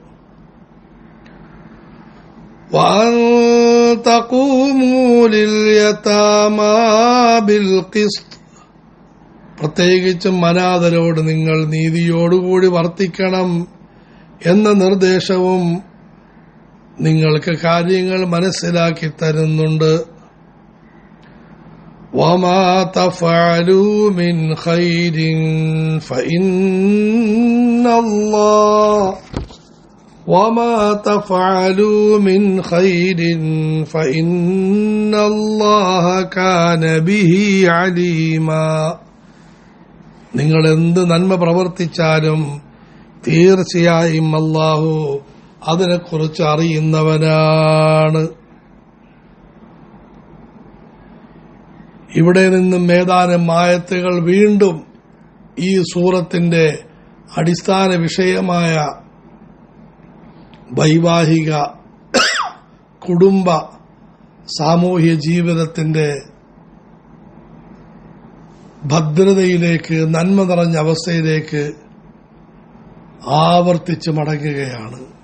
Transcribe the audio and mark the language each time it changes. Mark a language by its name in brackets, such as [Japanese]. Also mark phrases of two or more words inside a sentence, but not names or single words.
[Arabic] وأن تقوموا لليتامى بالقسط, [Malayalam] പ്രത്യേകിച്ചും അനാഥരോട് നിങ്ങൾ നീതിയോടുകൂടി വർത്തിക്കണം എന്ന നിർദ്ദേശവും നിങ്ങൾക്ക് കാര്യങ്ങൾ മനസ്സിലാക്കി തരുന്നുണ്ട്. [Arabic] وما تفعلوا من خير فإن الله كان به عليما, [Malayalam] നിങ്ങൾ എന്ത് നന്മ പ്രവർത്തിച്ചാലും തീർച്ചയായും അല്ലാഹു അതിനെക്കുറിച്ച് അറിയുന്നവനാണ്. ഇവിടെ നിന്നും ഏതാനും ആയത്തുകൾ വീണ്ടും ഈ സൂറത്തിന്റെ അടിസ്ഥാന വിഷയമായ വൈവാഹിക കുടുംബ സാമൂഹ്യ ജീവിതത്തിന്റെ ഭദ്രതയിലേക്ക്, നന്മ നിറഞ്ഞ അവസ്ഥയിലേക്ക് ആവർത്തിച്ച് മടങ്ങുകയാണ്.